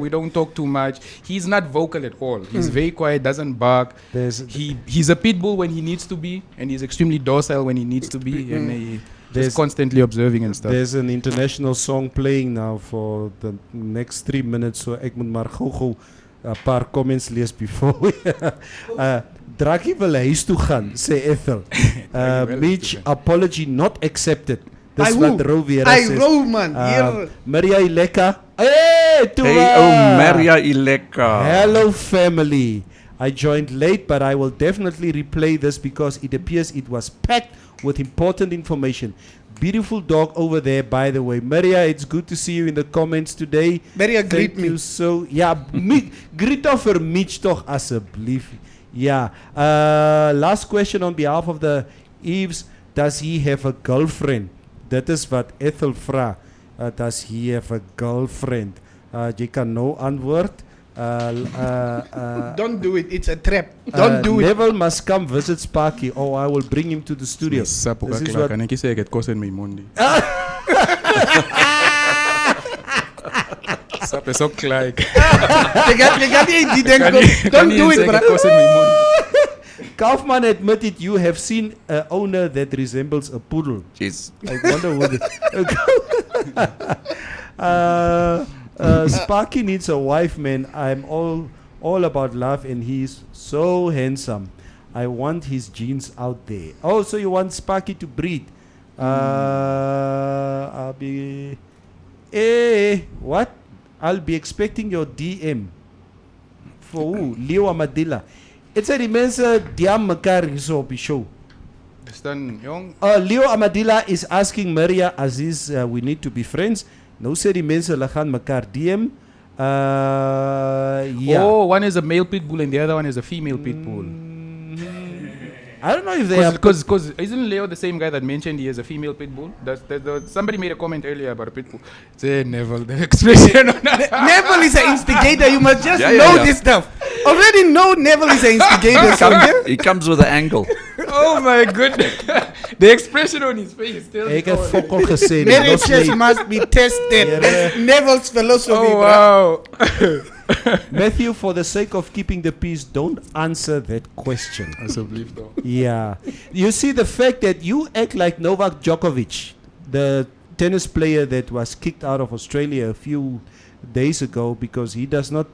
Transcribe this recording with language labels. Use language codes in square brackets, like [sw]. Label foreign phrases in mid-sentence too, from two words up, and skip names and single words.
[en] we don't talk too much. He's not vocal at all. He's very quiet, doesn't bark. He's a pit bull when he needs to be, and he's extremely docile when he needs to be, and he's There's- constantly observing and stuff. There's an international song playing now for the next 3 minutes, so [af] ek moet maar gou 'n paar comments lees [en] before we [af] Draakie wil huis toe gaan, sê Ethel. [en] Mitch, apology not accepted. [af] Dis Ai, wat hoe? Rou weer Ai, sê. Rou, man, hier. Maria Ileka. Hey, toe. [en] Hey, oh, Maria Ileka. Hello, family. I joined late, but I will definitely replay this because it appears it was packed with important information. Beautiful dog over there, by the way. Maria, it's good to see you in the comments today. Maria, greet Thank me. you so. [af] Ja, greet of vir Mitch toch asseblief. Ja. [en] Last question on behalf of the Eves. Does he have a girlfriend? [af] Dit is wat Ethel vra. [en] Does he have a girlfriend? [af] Jy kan nou antwoord. [en] Don't do it. It's a trap. Don't do it. Neville must come visit Sparky. Oh, I will bring him to the studio. [af] Sap ook [en] This is [af] klaar. [en] what- [af] Kan ek sê ek het kos in my mondi. Sap is ook klaar. Jy gaan nie denken. [en] Don't do it, [af] Ek het [en] bro. [af] kos in my mondi. [en] Kaufman admitted you have seen an owner that resembles a poodle. Yes. I wonder who Sparky needs a wife, man. I'm all about love, and he's so handsome. I want his genes out there. Oh, so you want Sparky to breed? I'll be. What? I'll be expecting your DM. For who? Leo Amadilla. [af] Dit sê die mense DM mekaar hier op die show. Dis dan jong. [en] Leo Amadilla is asking Maria Aziz, we need to be friends. [af] Nou sê die mense hulle gaan mekaar DM. [en] Yeah. Oh, one is a male pit bull and the other one is a female pit bull. I don't know if they are. Because isn't Leo the same guy that mentioned he has a female pit bull? Somebody made a comment earlier about a pit bull. Say Neville, the expression. Neville is an instigator. You must just know this stuff. Already know Neville is an instigator. So He comes with an angle. Oh my goodness. The expression on his face tells [af] Ek [en] me [af] het [en] all. [af] fokol gesê. [en] marriages must be tested. Yeah. Neville's philosophy. Oh bruh. wow. Matthew, for the sake of keeping the peace, don't answer that question. I so believe though. Yeah. You see, the fact that you act like Novak Djokovic, the tennis player that was kicked out of Australia a few days ago because he does not.